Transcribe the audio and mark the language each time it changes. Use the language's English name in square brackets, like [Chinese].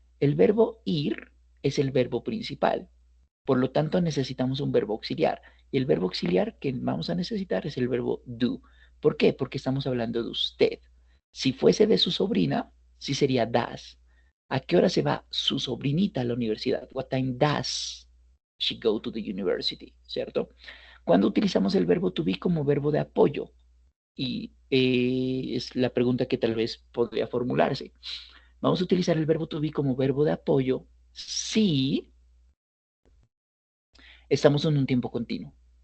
[Spanish] El verbo ir es el verbo principal. Por lo tanto, necesitamos un verbo auxiliar. Y el verbo auxiliar que vamos a necesitar es el verbo do. ¿Por qué? Porque estamos hablando de usted. Si fuese de su sobrina, sí sería das. ¿A qué hora se va su sobrinita a la universidad? [English] What time does she go to the university? [Spanish] ¿Cierto? Cuando utilizamos el verbo to be como verbo de apoyo, y es la pregunta que tal vez podría formularse. Vamos a utilizar el verbo to be como verbo de apoyo si estamos en un tiempo continuo.